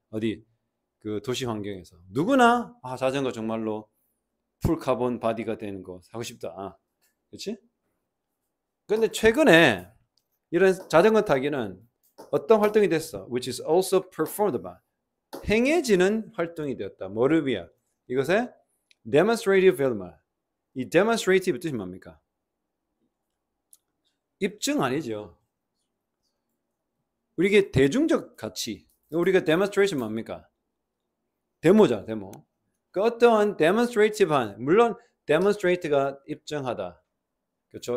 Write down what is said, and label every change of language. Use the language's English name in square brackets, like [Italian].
[Korean] 어디 그 도시 환경에서 누구나 자전거 정말로 풀 카본 바디가 되는 거 사고 싶다. 그렇지? 근데 최근에 이런 자전거 타기는 어떤 활동이 됐어? [English] Which is also performed by [Korean] 행해지는 활동이 되었다. 뭐를 위해? 이것에 [English] demonstrative value. [Korean] 이 demonstrative 뜻이 뭡니까? 입증 아니죠. 우리게 대중적 가치. 우리가 demonstration 뭡니까? 데모잖아, 데모. 그 어떠한 demonstrative한, 물론 demonstrate가 입증하다. 그렇죠?